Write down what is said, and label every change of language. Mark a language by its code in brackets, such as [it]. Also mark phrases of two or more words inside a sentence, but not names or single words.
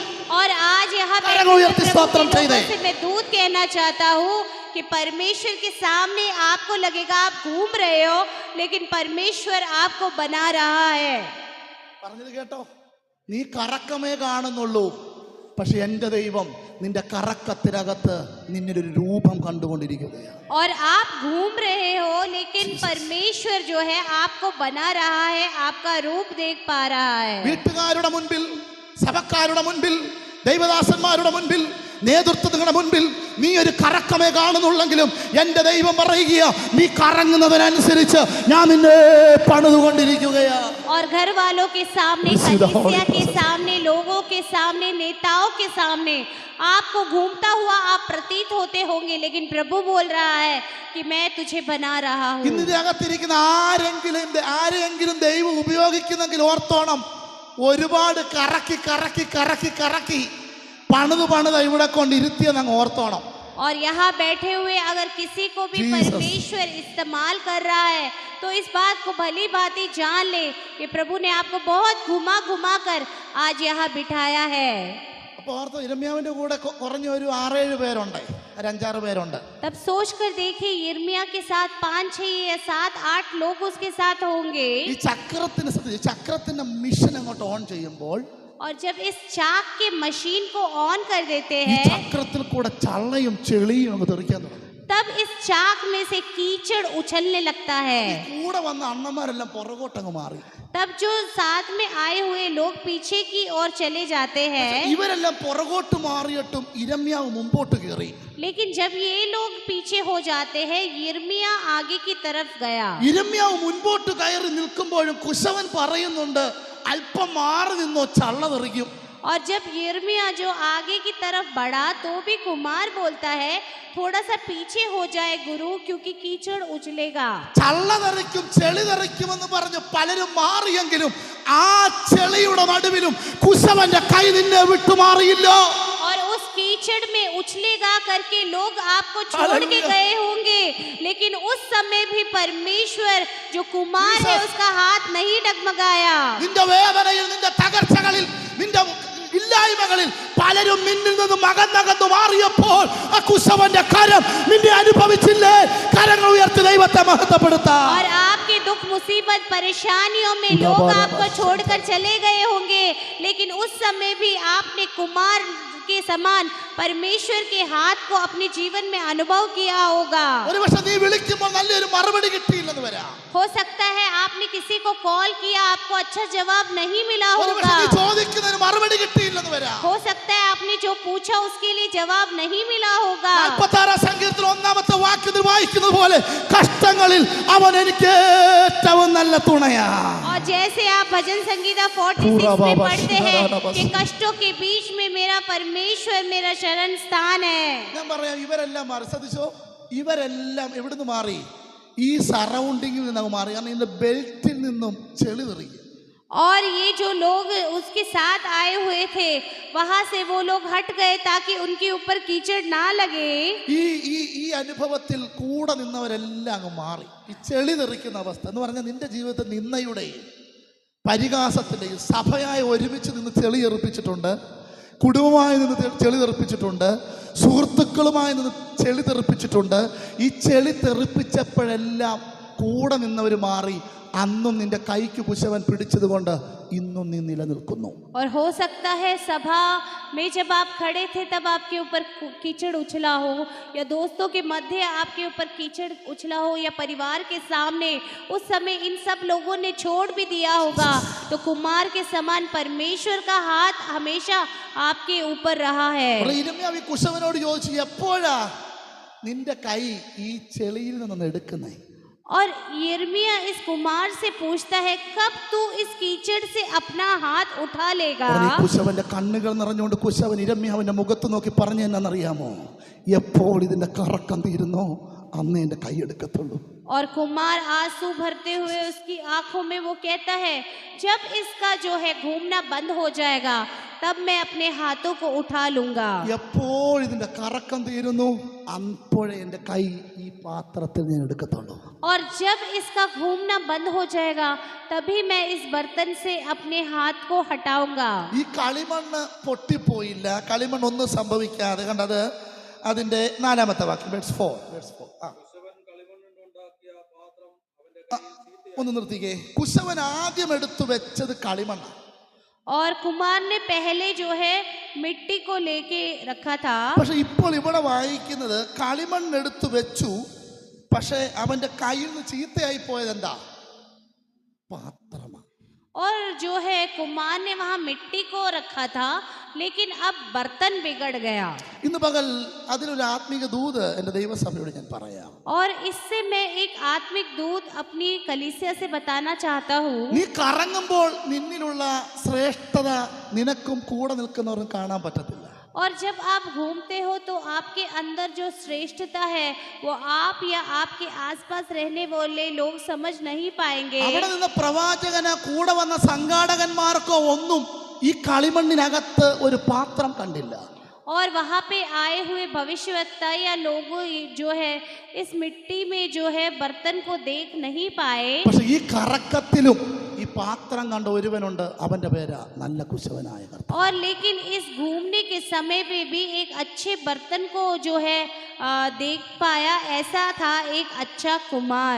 [hi] और आज यहाँ पे करें उयर्ती स्तोत्रम चाहिए। से मैं दूध कहना चाहता हूँ कि परमेश्वर के सामने आपको लगेगा आप घूम रहे हो, लेकिन परमेश्वर आपको बना रहा है। [ml] പറഞ്ഞത് കേട്ടോ, നീ കറക്കമേ കാണുന്നുള്ളൂ, പക്ഷെ എൻ്റെ ദൈവം നിന്റെ കറക്കത്തിനകത്ത് നിന്നൊരു രൂപം കണ്ടുകൊണ്ടിരിക്കുകയാണ്. [hi] और आप घूम रहे हो, लेकिन परमेश्वर जो है आपको बना रहा है, आपका रूप देख पा रहा है। [ml] വീട്ടുകാരുടെ മുൻപിൽ, സഭക്കാരുടെ മുൻപിൽ, ദൈവദാസന്മാരുടെ മുൻപിൽ, നേതൃത്വങ്ങളുടെ മുൻപിൽ നീ ഒരു കറക്കമേ കാണുന്നുള്ളെങ്കിലും എൻ്റെ ദൈവം പറയുക നീ കറങ്ങുന്നതിനനുസരിച്ച് ഞാൻ നിന്നെ പണിതുകൊണ്ടിരിക്കുകയാ. [hi] और घर वालों के सामने, कलीसिया के सामने, लोगों के सामने, नेताओं के सामने आपको घूमता हुआ आप प्रतीत होते होंगे, लेकिन प्रभु बोल रहा है कि मैं तुझे बना रहा हूँ। [ml] ഇന്ന് ഇതിനകത്തിരിക്കുന്ന ആരെങ്കിലും ദൈവം ഉപയോഗിക്കുന്നെങ്കിൽ ഓർത്തോണം, ഒരുപാട് കറക്കി പണിത് ഇവിടെ കൊണ്ടിരുത്തിയെന്ന് അങ്ങ് ഓർത്തോണം. [hi] और यहाँ बैठे हुए अगर किसी को भी Jesus. परमेश्वर इस्तेमाल कर रहा है तो इस बात को भली भांति जान ले कि प्रभु ने आपको बहुत घुमा घुमा कर आज यहाँ बिठाया है। [ml] അപ്പോൾ ഓർത്ത് ഇരമ്യാവിൻ്റെ കൂടെ കുറഞ്ഞ ഒരു 6-7 പേരുണ്ട്, ഒരു 5-6 പേരുണ്ട്. [hi] तब सोच कर देखिए यिर्मयाह के साथ 5-6 या 7-8 लोग उसके साथ होंगे। [ml] ഈ ചക്രത്തിന്റെ മിഷൻ അങ്ങോട്ട് ഓൺ ചെയ്യുമ്പോൾ [hi] और जब इस चाक के मशीन को ऑन कर देते [ml] ഈ [hi] हैं [ml] ചക്രത്തിൽ കൂടെ ചള്ളയും ചെളിയും അങ്ങ് തെറിക്കാൻ തുടങ്ങും. [hi] तब इस चाक में से कीचड़ उछलने लगता है। [ml] കൂടെ വന്ന അണ്ണന്മാരെല്ലാം പുറകോട്ടങ്ങ് മാറി. [hi] तब जो साथ में आए हुए लोग पीछे की ओर चले जाते हैं। [ml] ഇവരെല്ലാം പുറകോട്ട് മാറിയിട്ടും ഇരമ്യാവ് മുമ്പോട്ട് കയറി. [hi] लेकिन जब ये लोग पीछे हो जाते हैं यिर्मयाह आगे की तरफ गया। [ml] ഇരമ്യാവ് മുൻപോട്ട് കയറി നിൽക്കുമ്പോഴും കുശവൻ പറയുന്നുണ്ട്, അല്പം മാറി നിന്നോ ചള്ള തെറിക്കും. [hi] और जब यिर्मयाह जो आगे की तरफ बढ़ा तो भी कुमार बोलता है थोड़ा सा पीछे हो जाए गुरु क्योंकि कीचड़ उछलेगा। [ml] ചള്ള തെറിക്കും ചെളി തെറിക്കുമെന്ന് പറഞ്ഞ് പലരും മാറിയെങ്കിലും ആ ചെളിയുടെ നടുവിലും കുശവന്റെ കൈ നിന്നെ വിട്ടുമാറിയില്ല. [hi] और उस कीचड़ में उछलेगा करके लोग आपको छोड़ के हालेलुया। गए होंगे लेकिन उस समय भी परमेश्वर जो कुमार है उसका हाथ नहीं डगमगाया। [ml] നിന്റെ വേദനയിൽ, നിന്റെ തകർച്ചകളിൽ, നിന്റെ ഇല്ലായ്മകളിൽ പലരും നിന്നിൽ നിന്ന് മകന്നകന്നു മാറിയപ്പോൾ ആ കുശവന്റെ കരം നിന്നെ അനുഭവിച്ചില്ലേ? കരങ്ങൾ ഉയർത്തി ദൈവത്തെ മഹത്വപ്പെടുത്താം. [hi] और आपके दुख मुसीबत परेशानियों में लोग आपको छोड़कर चले गए होंगे लेकिन उस समय भी आपने कुमार के समान परमेश्वर के हाथ को अपने जीवन में अनुभव किया होगा। [ml] ഒരുപക്ഷെ നീ വിളിക്കുമ്പോൾ നല്ലൊരു മറുപടി കിട്ടിയില്ലെന്ന് വരാം. [hi] हो सकता है आपने किसी को कॉल किया आपको अच्छा जवाब नहीं मिला [ml] ഒരുപക്ഷെ [hi] होगा। [ml] നീ ചോദിക്കുന്നതിന് മറുപടി കിട്ടിയില്ലെന്ന് വരാം. [hi] हो सकता है आपने जो पूछा उसके लिए जवाब नहीं मिला होगा। [ml] 46 സങ്കീർത്തനം 1-ാമത്തെ വാക്യത്തിൽ വായിക്കുന്നത് പോലെ കഷ്ടങ്ങളിൽ അവൻ എനിക്ക് ഏറ്റവും നല്ല തുണയാ. [hi] और जैसे आप भजन संगीता 46 में पढ़ते हैं कि कष्टों के बीच में मेरा परमेश्वर मेरा शरण स्थान है। [ml] ഞാൻ പറയാം, ഇവരെല്ലാം മാറി. ശ്രദ്ധിച്ചോ, ഇവരെല്ലാം എവിടുന്ന് മാറി? ഈ സറൗണ്ടിങ്ങിൽ നിന്ന് മാറി. കാരണം ഇതിന്റെ ബെൽറ്റിൽ നിന്നും ചെളി തെറിക്കും. [hi] और ये जो लोग उसके साथ आए हुए थे वहां से वो लोग हट गए ताकि उनके ऊपर कीचड़ ना लगे। [ml] ഈ ഈ ഈ അനുഭവത്തിൽ കൂടെ നിന്നവരെല്ലാം അങ്ങ് മാറി. ഈ ചെളി തെറിക്കുന്ന അവസ്ഥ എന്ന് പറഞ്ഞാൽ നിന്റെ ജീവിതത്തിൽ നിന്നയുടെയും പരിഹാസത്തിന്റെയും സഭയായി ഒരുമിച്ച് നിന്ന് ചെളി തെറിപ്പിച്ചിട്ടുണ്ട്, കുടുംബമായി നിന്ന് ചെളി തെറിപ്പിച്ചിട്ടുണ്ട്, സുഹൃത്തുക്കളുമായി നിന്ന് ചെളി തെറിപ്പിച്ചിട്ടുണ്ട്. ഈ ചെളി തെറിപ്പിച്ചപ്പോഴെല്ലാം കൂടെ നിന്നവർ മാറി. അന്നും നിന്റെ കൈക്ക് കുശവൻ പിടിച്ചത് കൊണ്ട് ഇന്നും നീ നിലനിൽക്കുന്നു. [hi] और हो सकता है सभा में जब आप खड़े थे तब आपके ऊपर कीचड़ उछला हो या दोस्तों के मध्य आपके ऊपर कीचड़ उछला हो या परिवार के सामने उस समय इन सब लोगों ने छोड़ भी दिया होगा तो कुमार के समान परमेश्वर का हाथ हमेशा आपके ऊपर रहा है। [ml] ഇരമ്യാവ് കുശവനോട് ചോദിച്ചു, എപ്പോഴാ നിന്റെ കൈ ഈ ചെളിയിൽ നിന്ന് എടുക്കുന്നേ? [hi] और यिर्मयाह इस कुमार से पूछता है कब तू इस कीचड़ से अपना हाथ उठा लेगा। [ml] കുശവന്റെ കണ്ണുകൾ നിറഞ്ഞുകൊണ്ട് കുശവൻ ഇരമ്യാവിന്റെ മുഖത്ത് നോക്കി പറഞ്ഞു എന്നാന്നറിയാമോ? എപ്പോൾ ഇതിന്റെ കറക്കം തീരുന്നോ അന്ന് എന്റെ കൈ എടുക്കത്തുള്ളൂ. [hi] और कुमार आंसू भरते हुए उसकी आंखों में वो कहता है जब इसका जो है घूमना बंद हो जाएगा तब मैं अपने हाथों को उठा लूंगा। [ml] എപ്പോൾ ഇതിന്റെ കറക്കം തീരുന്നു അപ്പോഴേ എന്റെ കൈ ഈ പാത്രത്തിൽ ഞാൻ എടുക്കത്തുള്ളൂ. [hi] और जब इसका घूमना बंद हो जाएगा तभी मैं इस बर्तन से अपने हाथ को हटाऊंगा। [ml] ഈ കളിമണ്ണ് പൊട്ടിപ്പോയില്ല, കളിമണ്ണ് ഒന്നും സംഭവിക്കാതെ. കണ്ടത് അതിന്റെ 4-ാമത്തെ വാക്യം, verse 4. കുശവൻ കളിമണ്ണുണ്ടാക്കിയ പാത്രം അവന്റെ കയ്യിൽ ചീത്തയായി ഒന്ന് നിർത്തിക്കേ. കുശവൻ ആദ്യം എടുത്തു വെച്ചത് കളിമണ്ണ. [hi] और कुमार ने पहले जो है मिट्टी को लेके रखा था। [ml] പക്ഷെ ഇപ്പോൾ ഇവിടെ വായിക്കുന്നത് കളിമണ്ണ് എടുത്തു വെച്ചു, പക്ഷെ അവന്റെ കയ്യിൽ നിന്ന് ചീത്തയായി പോയത് എന്താ? പാത്രമാണ്. [hi] और जो है कुमार ने वहाँ मिट्टी को रखा था लेकिन अब बर्तन बिगड़ गया। [ml] ഇന്ന് പകൽ അതിലൊരു ആത്മീക ദൂത് എൻ്റെ ദൈവസഭയോട് ഞാൻ പറയാം. [hi] और इससे मैं एक आत्मिक दूत अपनी कलीसिया से बताना चाहता हूँ। [ml] നീ കറങ്ങുമ്പോൾ നിന്നിലുള്ള ശ്രേഷ്ഠത നിനക്കും കൂടെ നിൽക്കുന്നവർക്കും കാണാൻ പറ്റത്തില്ല. [hi] और जब आप घूमते हो तो आपके अंदर जो श्रेष्ठता है वो आप या आपके आसपास रहने वाले लोग समझ नहीं पाएंगे। [ml] അവിടെ നിന്ന് പ്രവാചകന് കൂടെ വന്ന സംഘാടകന്മാർക്കോ ഒന്നും ഈ കളിമണ്ണിനകത്ത് ഒരു പാത്രം കണ്ടില്ല. [hi] और वहाँ पे आए हुए भविष्यवक्ता या लोग जो है इस मिट्टी में जो है बर्तन को देख नहीं पाए। [ml] പക്ഷെ ഈ കറക്കത്തിലും ഈ പാത്രം കണ്ട ഒരുവനുണ്ട്, അവന്റെ പേരാ നല്ല കുശവനായ കർത്താവ്. [hi] और लेकिन इस घूमने के समय पे भी एक अच्छे बर्तन को जो है देख पाया, ऐसा था एक अच्छा कुमार।